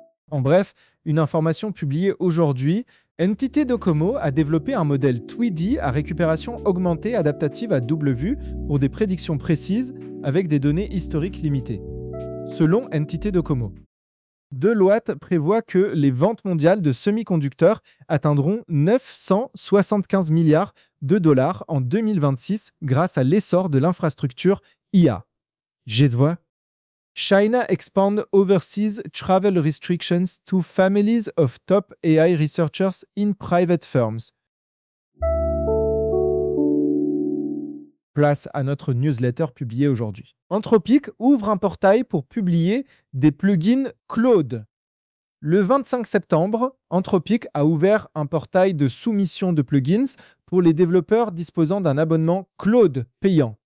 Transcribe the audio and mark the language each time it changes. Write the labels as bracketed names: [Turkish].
[French] En bref, une information publiée aujourd'hui, NTT Docomo a développé un modèle Tweedy à récupération augmentée adaptative à double vue pour des prédictions précises avec des données historiques limitées. Selon NTT Docomo, Deloitte prévoit que les ventes mondiales de semi-conducteurs atteindront 975 milliards de dollars en 2026 grâce à l'essor de l'infrastructure IA. J'ai de voix. [English] China expand overseas travel restrictions to families of top AI researchers in private firms. [French] Place à notre newsletter publiée aujourd'hui. Anthropic ouvre un portail pour publier des plugins Claude. Le 25 septembre, Anthropic a ouvert un portail de soumission de plugins pour les développeurs disposant d'un abonnement Claude payant.